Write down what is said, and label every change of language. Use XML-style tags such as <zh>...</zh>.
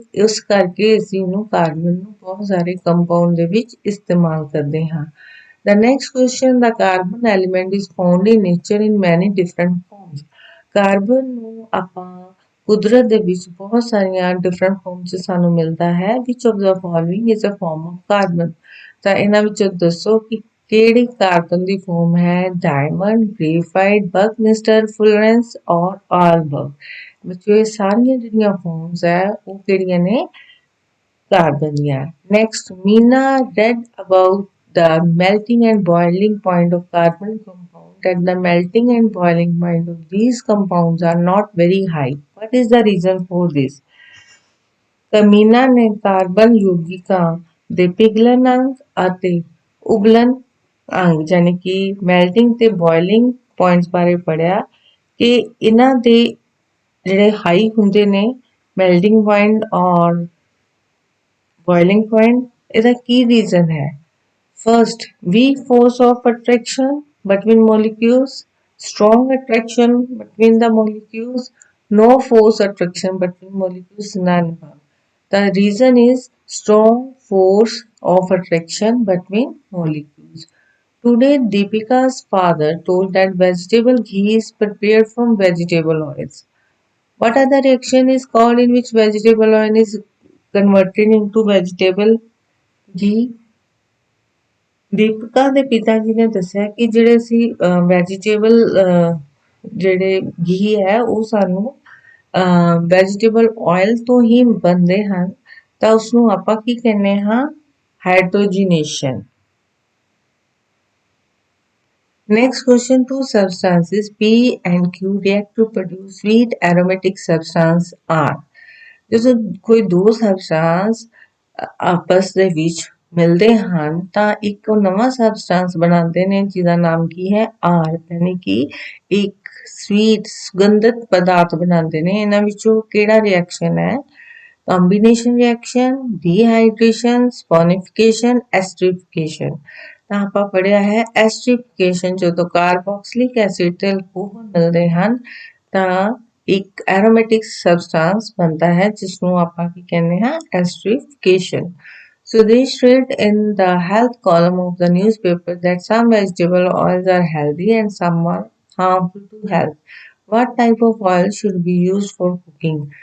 <pa>ਇਸ ਕਰਕੇ ਅਸੀਂ ਉਹਨੂੰ ਕਾਰਬਨ ਨੂੰ ਬਹੁਤ ਸਾਰੇ ਕੰਪਾਊਂਡ ਦੇ ਵਿੱਚ ਇਸਤੇਮਾਲ ਕਰਦੇ ਹਾਂ।</pa> <en>The next question, the carbon element is found in nature in many different forms।</en> <pa>Carbon ਨੂੰ ਆਪਾਂ ਕੁਦਰਤ ਦੇ ਵਿੱਚ ਬਹੁਤ ਸਾਰੀਆਂ ਡਿਫਰੈਂਟ ਫਾਰਮਸ 'ਚ ਸਾਨੂੰ ਮਿਲਦਾ ਹੈ।</pa> <en>Which of the following is a form of carbon?</en> <pa>ਤਾਂ ਇਹਨਾਂ ਵਿੱਚੋਂ ਦੱਸੋ ਕਿ ਕਿਹੜੀ ਕਾਰਬਨ ਦੀ ਫੋਮ ਹੈ? ਡਾਇਮੰਡ, ਗ੍ਰੇਫਾਈਟ, ਬਕਮਿਸਟਰ, ਫੁਲਰੈਂਸ ਔਰ ਆਲਬਰਗ। ਬੱਚਿਓ ਇਹ ਸਾਰੀਆਂ ਜਿਹੜੀਆਂ ਫੋਮਸ ਹੈ ਉਹ ਕਿਹੜੀਆਂ ਨੇ? ਕਾਰਬਨ ਦੀਆਂ।</pa> <en>Next, Meena read about the melting and boiling point of carbon compound, that the melting and boiling point of these compounds are not very high. What is the reason for this?</en> <pa>ਕਮੀਨਾ ਨੇ carbon ਯੌਗਿਕਾਂ ਦੇ ਪਿਘਲਣ ਅੰਗ ਅਤੇ ਉਬਲਣ ਅੰਗ ਯਾਨੀ ਕਿ melting ਤੇ boiling points ਬਾਰੇ ਪੜ੍ਹਿਆ ਕਿ ਇਹਨਾਂ ਦੇ ਜਿਹੜੇ ਹਾਈ ਹੁੰਦੇ ਨੇ ਮੈਲਟਿੰਗ ਪੁਆਇੰਟ ਔਰ</pa> <en>boiling point,</en> <pa>ਇਹਦਾ ਕੀ ਰੀਜ਼ਨ ਹੈ?</pa> <en>First, weak force of attraction between molecules, strong attraction between the molecules, no force attraction between molecules, none. The reason is strong force of attraction between molecules. Today, Deepika's father told that vegetable ghee is prepared from vegetable oils. What other reaction is called in which vegetable oil is converted into vegetable ghee?</en> <pa>Deepika ਦੇ ਪਿਤਾ ਜੀ ਨੇ ਦੱਸਿਆ ਕਿ ਜਿਹੜੇ ਅਸੀਂ vegetable ਜਿਹੜੇ ਘੀ ਹੈ ਉਹ ਸਾਨੂੰ ਵੈਜੀਟੇਬਲ ਆਇਲ ਤੋਂ ਹੀ ਬਣਦੇ ਹਨ ਤਾਂ ਉਸਨੂੰ ਆਪਾਂ ਕੀ ਕਹਿੰਦੇ ਹਾਂ? ਹਾਈਡਰੋਜੀਨੇਸ਼ਨ।</pa> <en>Next question, two substances P and Q react to produce sweet aromatic substance R.</en> <pa>ਜਦੋਂ ਕੋਈ ਦੋ ਸਬਸਟੈਂਸ ਆਪਸ ਦੇ ਵਿੱਚ ਮਿਲਦੇ ਹਨ ਤਾਂ ਇੱਕ ਨਵਾਂ ਸਬਸਟੈਂਸ ਬਣਾਉਂਦੇ ਨੇ ਜਿਹਦਾ ਨਾਮ ਕੀ ਹੈ? R, ਯਾਨੀ ਕਿ ਇੱਕ ਸਵੀਟ ਸੁਗੰਧਿਤ ਪਦਾਰਥ ਬਣਾਉਂਦੇ ਨੇ। ਇਹਨਾਂ ਵਿੱਚੋਂ ਕਿਹੜਾ ਰਿਐਕਸ਼ਨ ਹੈ? Combination reaction, dehydration, ਸਪੋਨਿਫਿਕੇਸ਼ਨ, ਐਸਟਰੀਫਿਕੇਸ਼ਨ। ਤਾਂ ਆਪਾਂ ਪੜ੍ਹਿਆ ਹੈ ਐਸਟਰੀਫਿਕੇਸ਼ਨ, ਜਦੋਂ ਕਾਰਬੋਕਸਿਲਿਕ ਐਸਿਡ ਤੇ ਅਲਕੋਹਲ ਮਿਲਦੇ ਹਨ ਤਾਂ ਇੱਕ ਐਰੋਮੈਟਿਕ ਸਬਸਟੈਂਸ ਬਣਦਾ ਹੈ ਜਿਸਨੂੰ ਆਪਾਂ ਕੀ ਕਹਿੰਦੇ ਹਾਂ? ਐਸਟਰੀਫਿਕੇਸ਼ਨ।</pa> <en>Sudesh read in the health column of the newspaper that some vegetable oils are healthy and some are harmful to health. What type of oil should be used for cooking?</en>